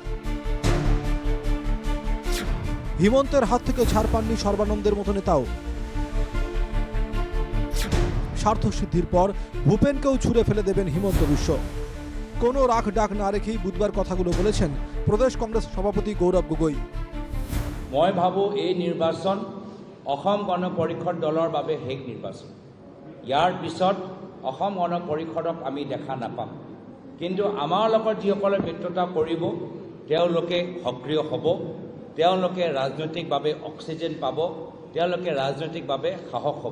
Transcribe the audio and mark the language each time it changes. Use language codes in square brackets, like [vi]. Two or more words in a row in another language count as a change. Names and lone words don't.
[bn] হিমন্তের হাত থেকে ছাড় পাননি সর্বানন্দের মতো নেতাও। স্বার্থ সিদ্ধির পর ভূপেনকেও ছুঁড়ে ফেলে দেবেন হিমন্ত বিশ্ব। কোনো রাখ ডাক না রেখেই বুধবার কথাগুলো বলেছেন প্রদেশ কংগ্রেস সভাপতি গৌরব গগৈ। [as] মই ভাবোঁ এই নিৰ্বাচন অসম গণ পৰিষদ দলৰ বাবে শেষ নিৰ্বাচন। ইয়াৰ পিছত অসম গণ পৰিষদক আমি দেখা নাপাম, কিন্তু আমাৰ লগত যিসকলে মিত্ৰতা কৰিব তেওঁলোকে সক্ৰিয় হ'ব, তেওঁলোকে ৰাজনৈতিকভাৱে অক্সিজেন পাব, তেওঁলোকে ৰাজনৈতিকভাৱে সাহস হ'ব।